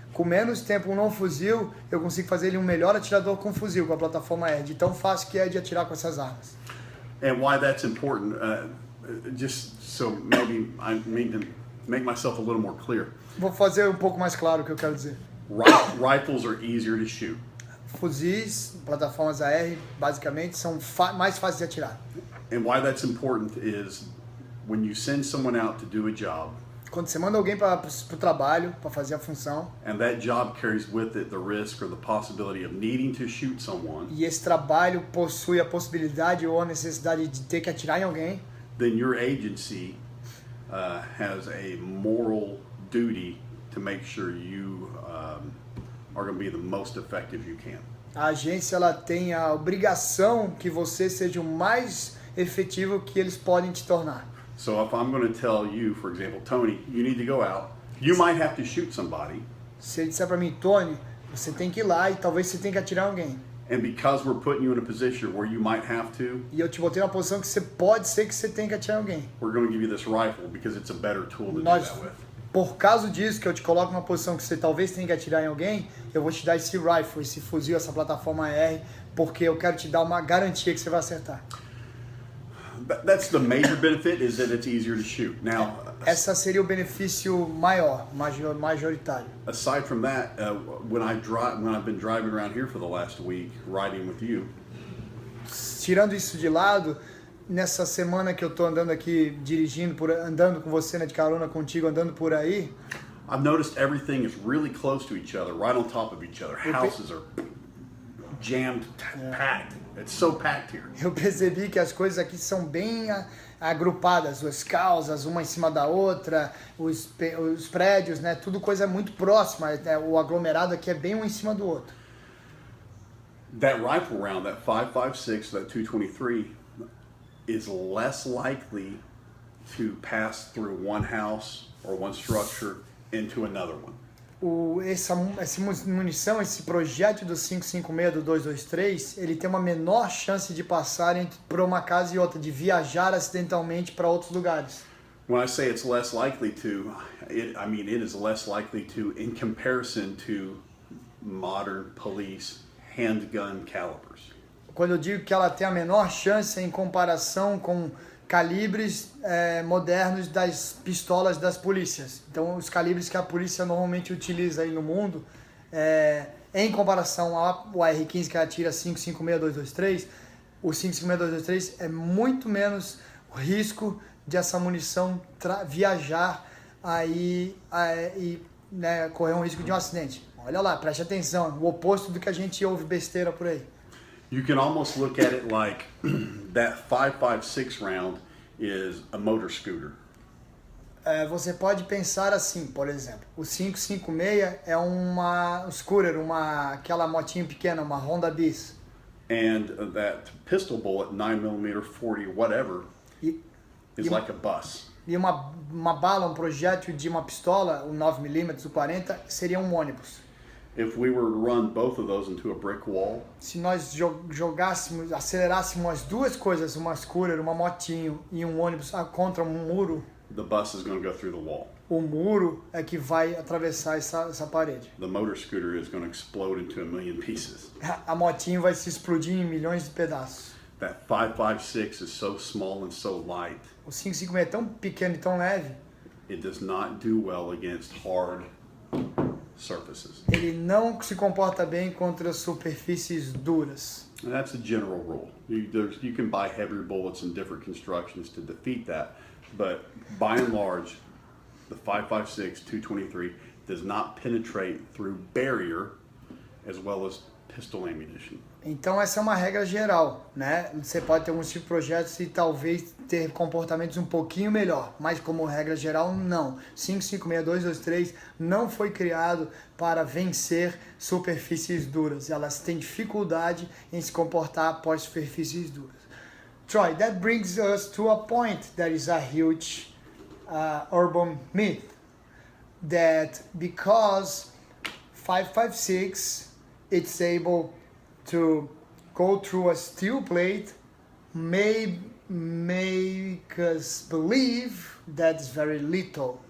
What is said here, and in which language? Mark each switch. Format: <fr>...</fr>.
<pt>Com menos tempo não fuzil, eu consigo fazer ele um melhor atirador com fuzil, com a plataforma R, de tão fácil que é de atirar com essas armas.</pt> <en>And why that's important, just so maybe I need to make myself a little more clear.</en> <pt>Vou fazer um pouco mais claro o que eu quero dizer.</pt> <en>Rifles are easier to shoot.</en> <pt>Fuzis, plataformas AR, basicamente, são mais fáceis de atirar.</pt> <en>And why that's important is when you send someone out to do a job.</en> <pt>Quando você manda alguém para o trabalho, para fazer a função.</pt> <en>And that job carries with it the risk or the possibility of needing to shoot someone.</en> <pt>E esse trabalho possui a possibilidade ou a necessidade de ter que atirar em alguém.</pt> <en>Then your agency has a moral duty to make sure you are going to be the most effective you can.</en> <pt>A agência ela tem a obrigação que você seja o mais efetivo que eles podem te tornar.</pt> <en>So if I'm going to tell you, for example, Tony, you need to go out. You might have to shoot somebody.</en> <pt>Se ele disser para mim, Tony, você tem que ir lá e talvez você tenha que atirar alguém.</pt> <en>And because we're putting you in a position where you might have to,</en> <pt>e eu te botei numa posição que você pode ser que você tenha que atirar alguém.</pt> <en>We're going to give you this rifle because it's a better tool to do that with.</en> <pt>Por causa disso, que eu te coloco numa posição que você talvez tenha que atirar em alguém, eu vou te dar esse rifle, esse fuzil, essa plataforma AR, porque eu quero te dar uma garantia que você vai acertar.</pt> <en>That's the major benefit, is that it's easier to shoot. Now,</en> <pt>essa seria o benefício majoritário.</pt> <en>Aside from that, when I've been driving around here for the last week, riding with you.</en> <pt>Tirando isso de lado, nessa semana que eu tô andando aqui dirigindo, andando com você, né, de carona contigo, andando por aí.</pt> <en>I've noticed everything is really close to each other, right on top of each other. Houses are jammed, packed. It's so packed here.</en> <pt>Eu percebi que as coisas aqui são bem agrupadas, as casas, uma em cima da outra, os prédios, né? Tudo coisa muito próxima, né? O aglomerado aqui é bem um em cima do outro.</pt> <en>That rifle round, that 5.56, that 223, is less likely to pass through one house or one structure into another one.</en> <pt>Essa munição, esse projétil do 5.56 do 223, ele tem uma menor chance de passar por uma casa e outra, de viajar acidentalmente para outros lugares.</pt> <en>When I say it's less likely to, I mean it is less likely to in comparison to modern police handgun calibers.</en> <pt>Quando eu digo que ela tem a menor chance em comparação com calibres modernos das pistolas das polícias. Então, os calibres que a polícia normalmente utiliza aí no mundo, em comparação ao AR-15 que atira 5.56-223, o 5.56-223 é muito menos risco de essa munição viajar aí e né, correr um risco de um acidente. Olha lá, preste atenção, o oposto do que a gente ouve besteira por aí.</pt> <en>You can almost look at it like that 5.56 round is a motor scooter.</en> <pt>Você pode pensar assim, por exemplo, o 5.56 é uma scooter, aquela motinha pequena, uma Honda Bis.</pt> <en>And that pistol bullet, 9mm, 40, whatever, is like a bus.</en> <pt>E uma bala, um projétil de uma pistola, o 9mm, o 40, seria um ônibus.</pt> <en>If we were to run both of those into a brick wall,</en> <pt>se nós jogássemos, acelerássemos as duas coisas, uma scooter, uma motinho e um ônibus contra um muro,</pt> <en>the bus is going to go through the wall.</en> <pt>O muro é que vai atravessar essa parede.</pt> <en>The motor scooter is going to explode into a million pieces.</en> <pt>A motinho vai se explodir em milhões de pedaços.</pt> <en>That 5.56 is so small and so light.</en> <pt>O 5.56 é tão pequeno e tão leve.</pt> <en>It does not do well against hard surfaces.</en> <pt>Ele não se comporta bem contra superfícies duras.</pt> <en>And that's a general rule. You can buy heavier bullets in different constructions to defeat that, but by and large, the 5.56 223 does not penetrate through barrier as well as pistol ammunition.</en> <pt>Então essa é uma regra geral, né? Você pode ter alguns tipos de projetos e talvez ter comportamentos um pouquinho melhor, mas como regra geral, não. 5.56.223 não foi criado para vencer superfícies duras. Elas têm dificuldade em se comportar após superfícies duras.</pt> <en>Troy, that brings us to a point that is a huge urban myth. That because 5.56 it's able to go through a steel plate may make us believe that is very little.</en>